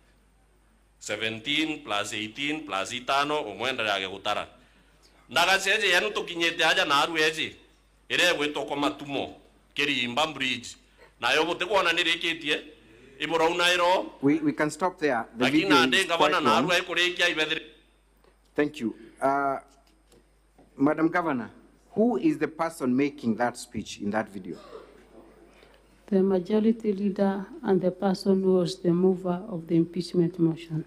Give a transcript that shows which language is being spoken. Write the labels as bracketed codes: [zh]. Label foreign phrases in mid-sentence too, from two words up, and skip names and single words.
[mer] 17 plus 18 plus 5 omwenda yake gutara ndagaceje yanu tukinyete aja na aru eji ire gwitwo kwa matumo kirimba bridge na yo bote kuona nirikitie ibora unairo [en] we can stop there. The video is quite long. Thank you. Madam Governor, who is the person making that speech in that video? The majority leader and the person who was the mover of the impeachment motion.